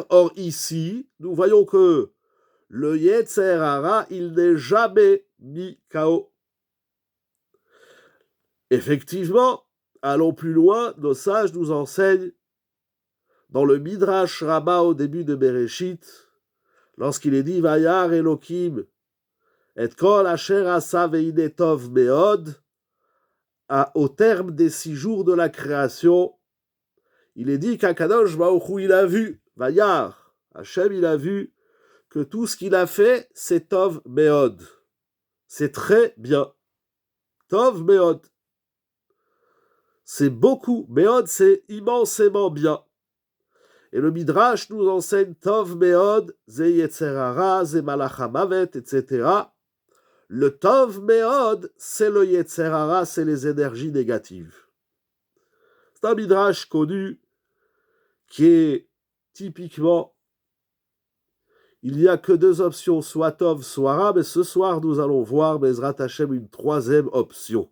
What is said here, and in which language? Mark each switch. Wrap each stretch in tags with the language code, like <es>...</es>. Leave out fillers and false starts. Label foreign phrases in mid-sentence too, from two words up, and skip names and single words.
<fr>Or ici, nous voyons que le</fr> <he>יצר הרע,</he> <fr>il n'est jamais mis KO. Effectivement, allons plus loin, nos sages nous enseignent dans le Midrash Rabbah au début de Bereshit, lorsqu'il est dit</fr> <he>וירא אלוקים את כל אשר עשה והנה טוב מאד,</he> <fr>au terme des 6 jours de la création, il est dit qu'</fr> <he>הקדוש ברוך הוא</he> <fr>il a vu, Vayar, Hachem il a vu que tout ce qu'il a fait c'est</fr> <he>טוב מאד,</he> <fr>c'est très bien,</fr> <he>טוב מאד,</he> <fr>c'est beaucoup, meod c'est immensément bien. Et le Midrash nous enseigne</fr> <he>טוב מאד, זה יצר הרע, זה מלאך המוות,</he> <fr>etc.</fr> <he>Le טוב מאד,</he> <fr>c'est le</fr> <he>יצר הרע,</he> <fr>c'est les énergies négatives. C'est un Midrash connu qui est typiquement, il n'y a que 2 options, soit Tov, soit Ra, mais ce soir nous allons voir,</fr> <he>בעזרת השם,</he> <fr>une 3e option.</fr>